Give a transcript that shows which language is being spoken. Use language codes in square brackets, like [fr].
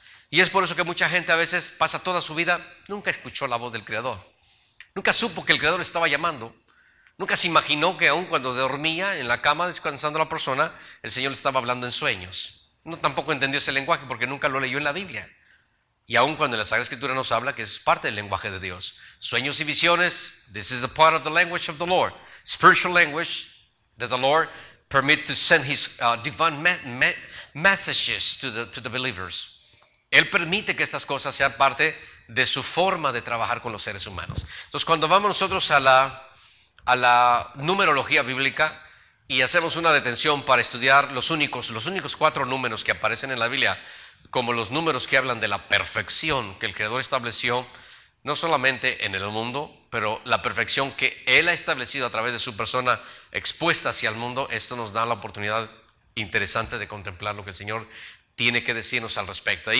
[es] Y es por eso que mucha gente a veces pasa toda su vida, nunca escuchó la voz del Creador, nunca supo que el Creador estaba llamando, nunca se imaginó que aun cuando dormía en la cama descansando la persona, el Señor le estaba hablando en sueños. No tampoco entendió ese lenguaje porque nunca lo leyó en la Biblia. Y aun cuando la Sagrada Escritura nos habla que es parte del lenguaje de Dios. Sueños y visiones, [en] this is the part of the language of the Lord. Spiritual language that the Lord permit to send His divine messages to the believers. [es] Él permite que estas cosas sean parte de su forma de trabajar con los seres humanos. Entonces, cuando vamos nosotros a la numerología bíblica y hacemos una detención para estudiar los únicos 4 números que aparecen en la Biblia, como los números que hablan de la perfección que el Creador estableció, no solamente en el mundo, pero la perfección que Él ha establecido a través de su persona expuesta hacia el mundo, esto nos da la oportunidad interesante de contemplar lo que el Señor tiene que decirnos al respecto.